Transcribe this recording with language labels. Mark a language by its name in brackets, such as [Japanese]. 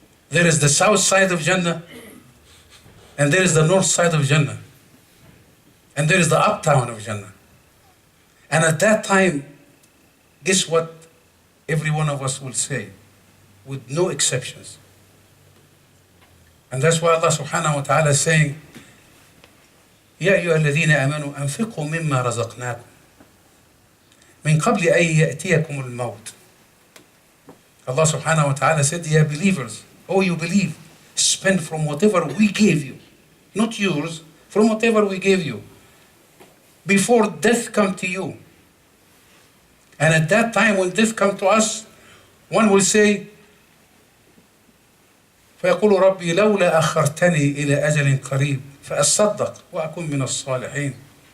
[English] There is the south side of Jannah, and there is the north side of Jannah, and there is the uptown of Jannah. And at that time, guess what every one of us will say, with no exceptions. And that's why Allah subhanahu wa ta'ala is saying, [Arabic] يا أيها الذين آمنوا أنفقوا مما رزقناكم من قبل أن يأتيكم الموت. [English] Allah subhanahu wa ta'ala said, "Ya believers, oh you believe, spend from whatever we gave you, not yours, from whatever we gave you, before death come to you." And at that time when death come to us, one will say, [Arabic] فيقول ربي لولا أخرتني إلى أجل قريب فأصدق وأكون من الصالحين.